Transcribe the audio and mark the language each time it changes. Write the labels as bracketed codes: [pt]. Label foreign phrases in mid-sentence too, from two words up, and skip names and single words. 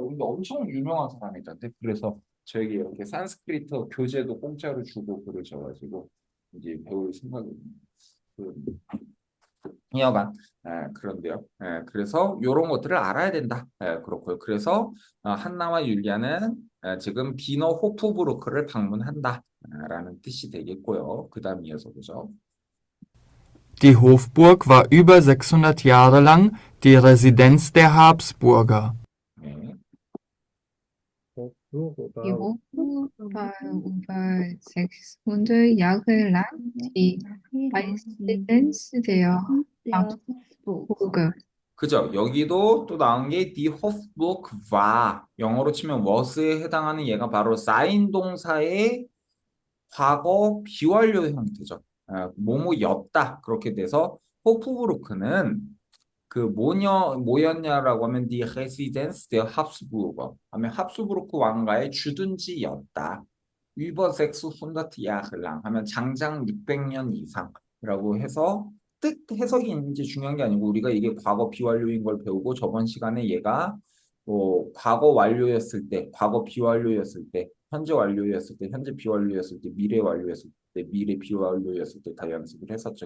[ko] 근데 엄청 유명한 사람이던데 그래서 저에게 이렇게 산스크리트 교재도 공짜로 주고 그러셔가지고 이제 배울 생각입니다. 그, 여간 그런데요. 그래서 이런 것들을 알아야 된다. 그렇고요. 그래서 한나와 율리아는 지금 비너 호프부르크를 방문한다. 라는 뜻이 되겠고요. 그 다음 이어서 보죠. [de] Die Hofburg war über 600 Jahre lang die Residenz der Habsburger. [ko] 네. [de] Die Hofburg war über 600 Jahre lang die Residenz der Habsburger. [ko] 그죠? 여기도 또 나온 게 [de] die Hofburg war. [ko] 영어로 치면 was에 해당하는 얘가 바로 쌓인 동사의 과거 비완료 형태죠. 뭐뭐였다. 그렇게 돼서 호프부르크는 그 뭐였냐라고 하면 [de] die Residenz der Habsburger [ko] 하면 합스부르크 왕가의 주둔지였다. [de] über 600 Jahre lang [ko] 하면 장장 600년 이상이라고 해서 뜻 해석이 이제 중요한 게 아니고 우리가 이게 과거 비완료인 걸 배우고 저번 시간에 얘가 뭐 과거 완료였을 때, 과거 비완료였을 때, 현재 완료였을 때, 현재 비완료였을 때, 미래 완료였을 때, 미래 비완료였을 때 다 연습을 했었죠.